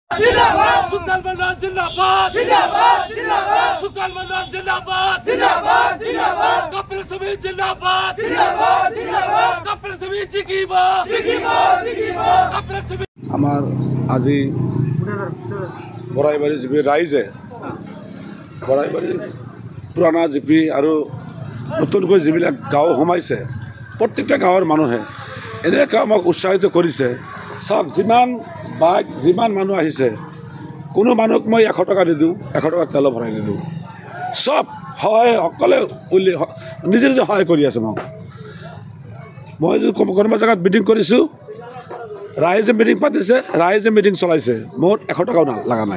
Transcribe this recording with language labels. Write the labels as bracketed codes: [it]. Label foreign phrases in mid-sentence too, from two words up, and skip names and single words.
[hi] जिंदाबाद सुल्तान मंडल जिंदाबाद जिंदाबाद जिंदाबाद सुल्तान मंडल जिंदाबाद जिंदाबाद जिंदाबाद कपिल समिति जिंदाबाद जिंदाबाद जिंदाबाद कपिल समिति की बात कपिल समिति [as] আমার আজি বৰাইবাৰী জিপি ৰাইজে বৰাইবাৰী পুৰণা জিপি আৰু নতুনকৈ যিবিলাক গাঁও সোমাইছে প্ৰত্যেকটা গাঁৱৰ মানুহে এনেকৈ আমাক উৎসাহিত কৰিছে চাওক যিমান মানুহ আহিছে কোনো মানুহক মই 100 টকা নিদিওঁ 100 টকা তেল ভৰাই নিদিওঁ চব সহায় সকলে নিজে নিজে সহায় কৰি আছে মই যদি কোনোবা জেগাত মিটিং কৰিছোঁ ৰাইজে মিটিং পাতিছে ৰাইজে মিটিং চলাইছে মোৰ 100 টকাও লগা নাই